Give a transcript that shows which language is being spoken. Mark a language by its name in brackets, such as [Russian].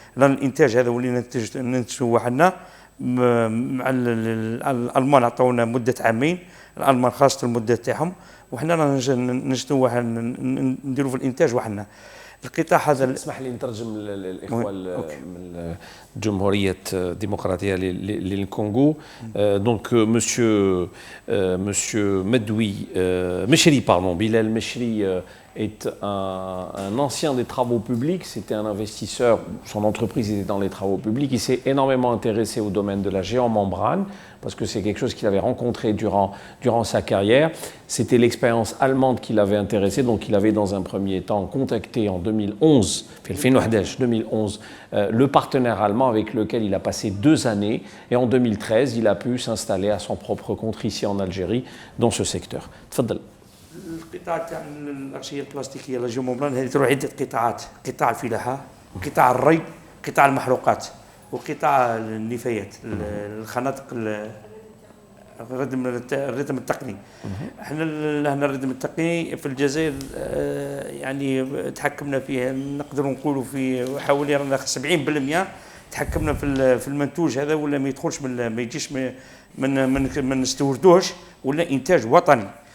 [Arabic] رانا الانتاج هذا ولينا ننتجوا وحدنا. مع الالمان عطاونا مده عامين، الالمان خاصه المده تاعهم، وحنا رانا نجدوا نديروا في الانتاج وحدنا. القطاع هذا اسمح لي نترجم للاخوه من الجمهوريه الديمقراطيه للكونغو. دونك [French] monsieur Mechri, Bilal Mechri est un ancien des travaux publics, c'était un investisseur, son entreprise était dans les travaux publics, il s'est énormément intéressé au domaine de la géomembrane parce que c'est quelque chose qu'il avait rencontré durant sa carrière. C'était l'expérience allemande qui l'avait intéressé, donc il avait dans un premier temps contacté en 2011, le partenaire allemand avec lequel il a passé 2 années, et en 2013 il a pu s'installer à son propre compte ici en Algérie dans ce secteur. [Arabic] تفضل. القطاع تاع الأغشية البلاستيكية لا جيوممبران هذه تروح عدة قطاعات: قطاع الفلاحة، قطاع الري، قطاع المحروقات، وقطاع النفايات، الخنادق، الردم التقني. احنا هنا الردم التقني في الجزائر يعني تحكمنا فيه، نقدر نقولوا في حوالي رانا 70% تحكمنا في المنتوج هذا، ولا ما يدخلش ما يجيش ما نستوردوش، ولا انتاج وطني.